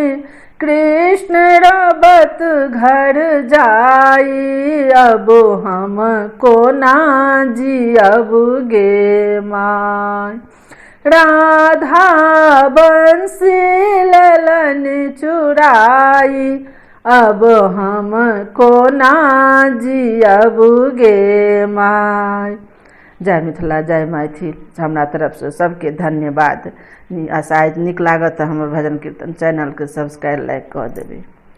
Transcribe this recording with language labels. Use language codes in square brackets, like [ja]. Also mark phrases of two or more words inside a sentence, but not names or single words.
[mai] कृष्ण रोबत घर जाई, अब हम कोना जियब गे माय। राधा बंसी लेलनी चुराई, अब हम कोना जियब गे माय। जय मिथिला जय मैथिल। हमरा तरफ से सबके धन्यवाद। आशा नीक लागत हमर भजन कीर्तन चैनल के [en] subscribe like [mai] कर देबै।